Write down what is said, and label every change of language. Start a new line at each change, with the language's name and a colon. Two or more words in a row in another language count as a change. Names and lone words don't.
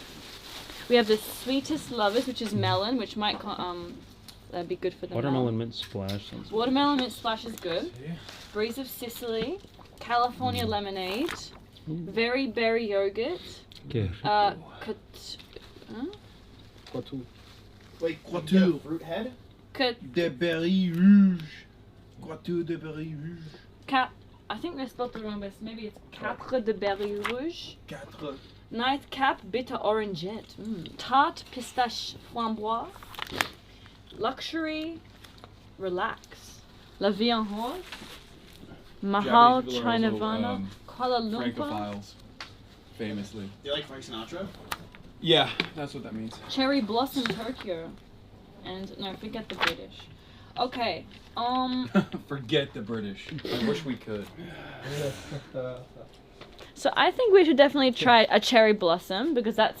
English: We have the Sweetest Lovers, which is melon, which might be good for the Watermelon mint splash. Sounds Watermelon mint splash is good. Breeze of Sicily, California lemonade, very berry yogurt. Okay. Wait, Quatu. Fruit head?
French: De berry rouge. Quatu de berry rouge.
English: I think they spelled it wrong, but maybe it's
French: Quatre de berry rouge.
English: Quatre. Nightcap bitter orangette. Tart
French: pistache framboise.
English: Luxury relax.
French: La vie en rose. Mahal
English: Japanese people are China also, Vana. Kuala Lumpur. Francophiles, famously. Do you like Frank Sinatra? Yeah, that's what that means. Cherry Blossom Tokyo. And no, forget the British. Okay. Forget the British. I wish we could. So I think we should definitely try a cherry blossom because that's